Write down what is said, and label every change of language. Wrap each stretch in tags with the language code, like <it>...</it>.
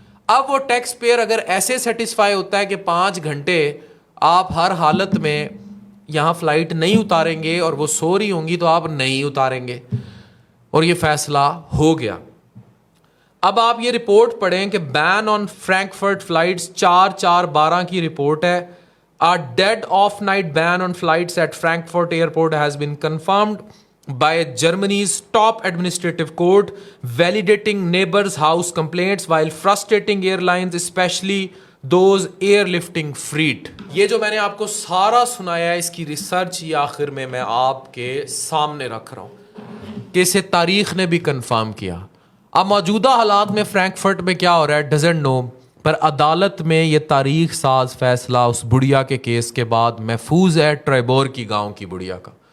<hi>अब वो tax payer अगर ऐसे सेटिस्फाई होता है कि 5 घंटे आप हर हालत में यहाँ फ़्लाइट नहीं उतारेंगे और वो सो रही होंगी तो आप नहीं उतारेंगे, और ये फ़ैसला हो गया। अब आप ये रिपोर्ट पढ़ें कि</hi> <en>ban on Frankfurt flights</en> <hi>4/4/12 की रिपोर्ट है।</hi> <en>A dead off night ban on flights at Frankfurt airport has been confirmed by Germany's top administrative court, validating neighbors' house complaints while frustrating airlines, especially those airlifting freight.</en> <hi>ये जो मैंने आपको सारा सुनाया है इसकी रिसर्च ये आखिर में मैं आपके सामने रख रहा हूँ कि इसे तारीख ने भी कंफर्म किया। अब मौजूदा हालात में फ्रैंकफर्ट में क्या हो रहा है</hi> <en>doesn't know,</en> <hi>पर अदालत में ये तारीख साज फैसला उस बुढ़िया के केस के बाद महफूज है ट्रिबोर की गांव की बुढ़िया का।</hi>